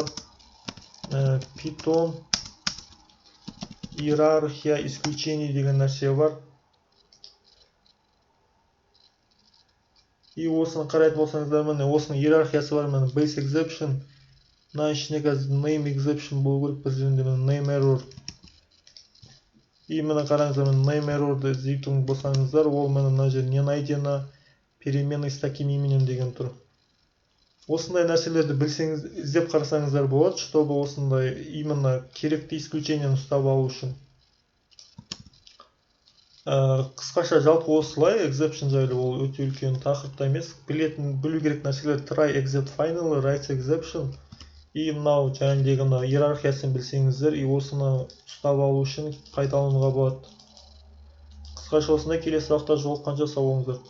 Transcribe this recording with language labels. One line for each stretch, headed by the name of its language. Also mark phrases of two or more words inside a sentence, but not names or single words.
Kazakh: Python
Russian: иерархия исключений
Kazakh: деген нәрсе бар. И осыны қарайтын болсаңыздар, міне осының иерархиясы бар, міне
English: base exception.
Kazakh: Мына ішіне қазір
English: name exception
Kazakh: болу керек, бір жерінде
English: name error.
Kazakh: И міне қараңыздар,
English: name error'ды
Kazakh: іздейтін болсаңыздар, ол мына жерде
Russian: не найдено, переменный с таким именем
Kazakh: деген тұр. Осындай нәрселерді білсеңіз, іздеп қарасаңыздар болады, чтобы осындай именно керекті исключениені ұстап алу үшін. Қысқаша жалпы осылай, exception жайлы ол өте үлкен тақырыпта емес. Білу керек нәрселер
English: try, except, final, write exception.
Kazakh: И мынау жаңағыдегі иерархиясын білсеңіздер, и осыны ұстап алу үшін пайдалануға болады. Қысқаша осындай, келесі сұрақта жолыққанша сау болыңыздар.